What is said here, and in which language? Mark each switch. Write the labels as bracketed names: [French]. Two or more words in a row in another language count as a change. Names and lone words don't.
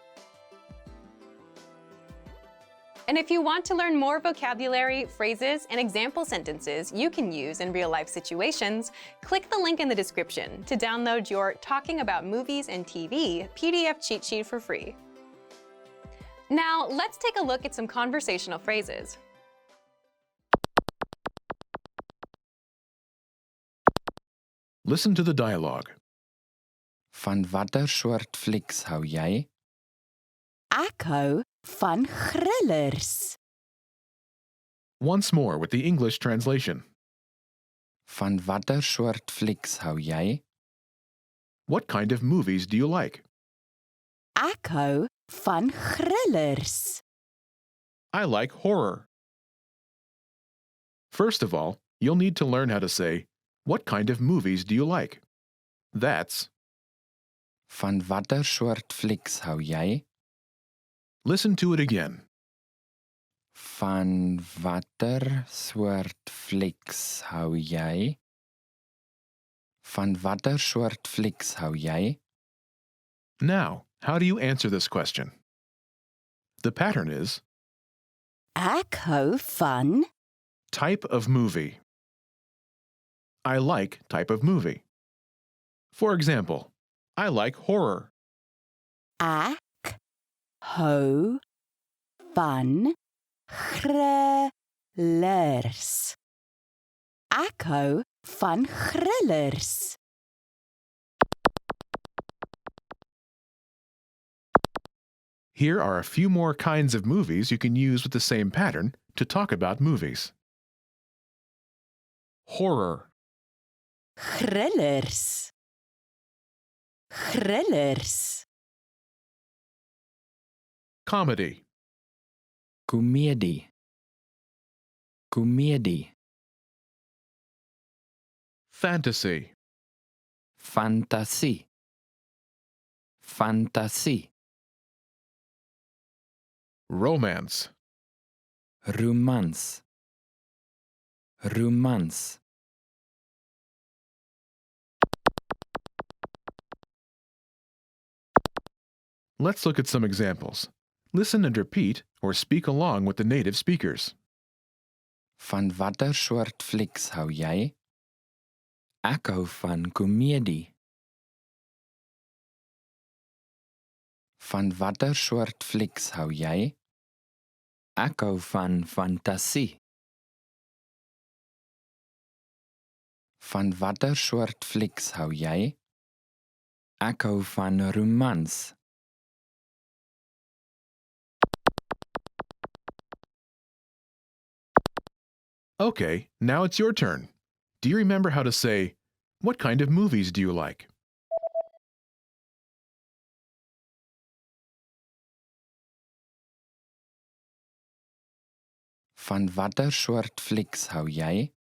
[English] And if you want to learn more vocabulary, phrases, and example sentences you can use in real-life situations, click the link in the description to download your Talking About Movies and TV PDF cheat sheet for free. Now, let's take a look at some conversational phrases. Listen to the dialogue. [Afrikaans] Van watter soort flieks hou jy? Ek hou van grillers. [English] Once more with the English translation. [Afrikaans] Van watter soort flieks hou jy? [English] What kind of movies do you like? [Afrikaans] Ek hou van grillers. [English] I like horror. First of all, you'll need to learn how to say, what kind of movies do you like? That's [Afrikaans] Van watter soort flieks hou jy? [English] listen to it again. [Afrikaans] Van watter soort flieks hou jy? Van watter soort flieks hou jy? [English] Now, how do you answer this question? The pattern is [Afrikaans] Ek hou van [English] type of movie. I like type of movie. For example, I like horror. [Afrikaans] Ek hou van grillers. Ek hou van grillers. [English] Here are a few more kinds of movies you can use with the same pattern to talk about movies. Horror, [Afrikaans] Grillers. Grillers. [English] comedy, [Afrikaans] Komedie. Komedie. [English] fantasy, [Afrikaans] Fantasie. Fantasie. [English] romance, [Afrikaans] Romans. Romans. [English] Let's look at some examples. Listen and repeat or speak along with the native speakers. [Afrikaans] Van watter soort flieks hou jy? Ek hou van komedie. Van watter soort flieks hou jy? Ek hou van fantasie. Van watter soort flieks hou jy? Ek hou van romans. [English] Okay, now it's your turn. Do you remember how to say, what kind of movies do you like? [Afrikaans] Van watter soort flieks hou jy?